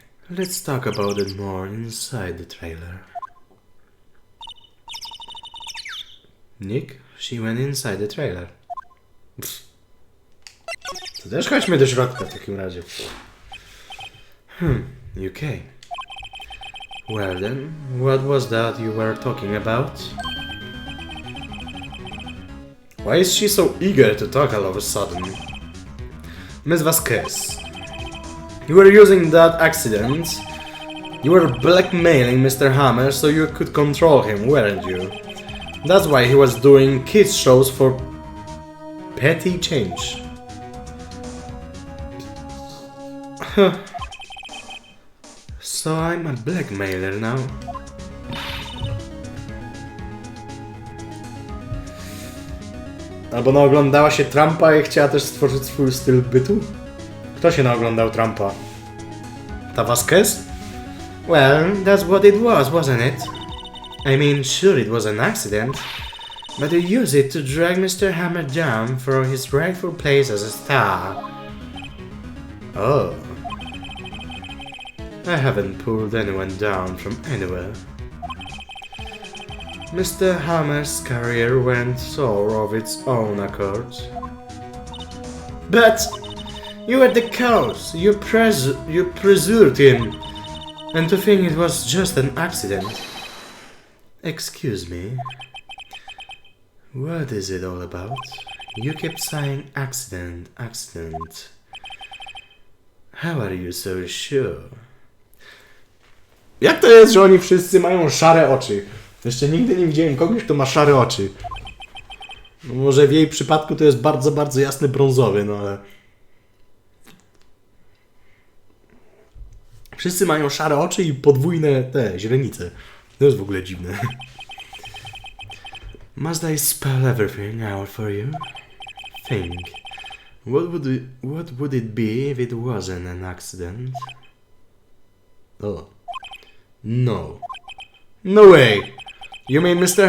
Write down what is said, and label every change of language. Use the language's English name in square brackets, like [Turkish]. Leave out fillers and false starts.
[English] Let's talk about it more inside the trailer. Nick, she went inside the trailer. [Polish] To też chodźmy do środka w takim razie. UK. [English] Well then, what was that you were talking about? Why is she so eager to talk all of a sudden? Miss Vasquez, you were using that accident. You were blackmailing Mr. Hammer so you could control him, weren't you? That's why he was doing kids shows for petty change. So I'm a blackmailer now. [Polish] Albo naoglądała się Trumpa i chciała też stworzyć swój styl bytu? Kto się naoglądał Trumpa? Ta Vasquez? [English] Well, that's what it was, wasn't it? I mean, sure it was an accident, but you used it to drag Mr. Hammer down from his rightful place as a star. Oh. I haven't pulled anyone down from anywhere. Mr. Hammer's career went sour of its own accord. But you were the cause. You pursued him, and to think it was just an accident. Excuse me. What is it all about? You kept saying accident, accident. How are you so sure? [Polish] Jak to jest, że oni wszyscy mają szare oczy? Jeszcze nigdy nie widziałem kogoś, kto ma szare oczy. No może w jej przypadku to jest bardzo, bardzo jasny brązowy, no ale... Wszyscy mają szare oczy i podwójne te źrenice. To jest w ogóle dziwne. [English] Must I spell everything out for you? Think. What would it be if it wasn't an accident? Oh. No. No way! You mean Mr.